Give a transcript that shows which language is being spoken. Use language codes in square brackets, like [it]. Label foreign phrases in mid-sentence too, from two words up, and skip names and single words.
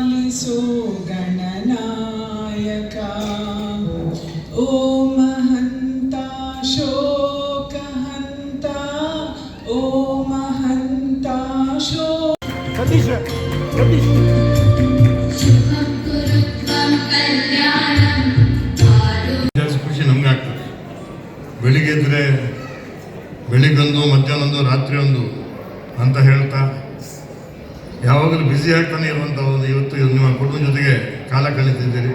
[kn] ಪಾಲಿಸೋ ಗಣನಾಯಕ ಓ ಮಹಂತ ಶೋಕಹಂತ ಓ ಮಹಂತ ಶೋಕ ಖುಷಿ ನಮ್ಗೆ ಆಗ್ತದೆ. ಬೆಳಿಗ್ಗೆ ಇದ್ರೆ ಬೆಳಿಗ್ಗೊಂದು ಮಧ್ಯಾಹ್ನ ರಾತ್ರಿ ಒಂದು ಅಂತ ಹೇಳ್ತಾ ಯಾವಾಗಲೂ ಬ್ಯುಸಿ ಆಗ್ತಾನೆ ಇರುವಂಥ ಒಂದು ಇವತ್ತು ನಿಮ್ಮ ಕುಟುಂಬದ ಜೊತೆಗೆ ಕಾಲ ಕಳೀತಿದ್ದೀರಿ.